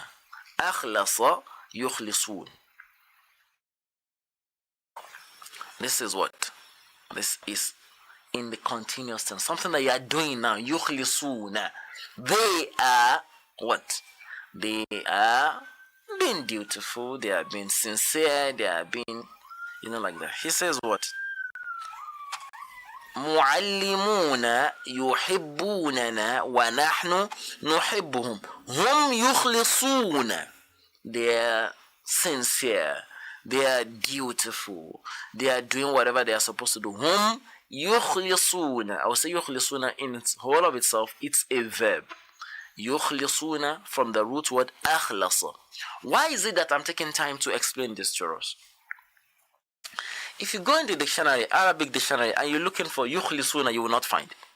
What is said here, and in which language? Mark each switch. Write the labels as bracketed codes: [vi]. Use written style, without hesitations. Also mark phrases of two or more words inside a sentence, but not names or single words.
[ar] أخلص. يخلصون. [en] This is what? This is in the continuous tense. Something that you are doing now. Yukhlisuna. They are what? They are being dutiful. They are being sincere. They are being, like that. He says what? [ar] معلمون يحبوننا ونحن نحبهم. هم يخلصون. [en] They are sincere. They are dutiful. They are doing whatever they are supposed to do. [ar] هم يخلصون. [en] I will say يخلصون in its whole of itself. It's a verb. يخلصون from the root word أخلص. Why is it that I'm taking time to explain this to us? If you go into the dictionary, Arabic dictionary, and you're looking for yukhlisuna, you will not find.